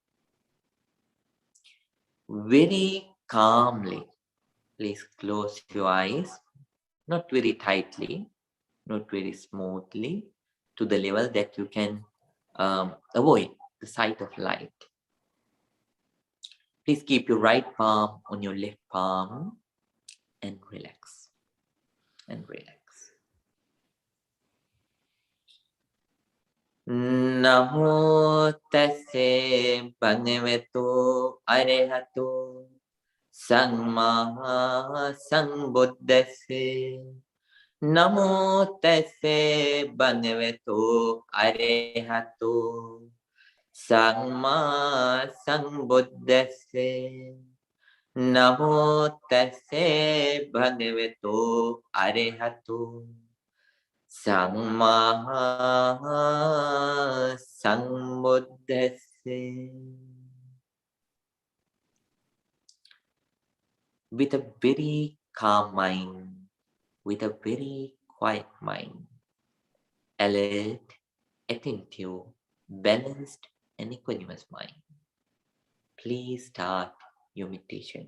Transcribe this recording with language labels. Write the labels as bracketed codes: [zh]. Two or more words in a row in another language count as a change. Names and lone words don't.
[en] Very calmly, please close your eyes, not very tightly, not very smoothly, to the level that you can avoid the sight of light. Please keep your right palm on your left palm and relax. And relax. [pi] Namo tassa bhagavato arahato samma sambuddhassa. Namo tassa bhagavato arahato samma sambuddhassa. Namo tassa bhagavato arahato samma sambuddhassa. [en] With a very calm mind, with a very quiet mind, alert, attentive, balanced, and equanimous mind, please start your meditation.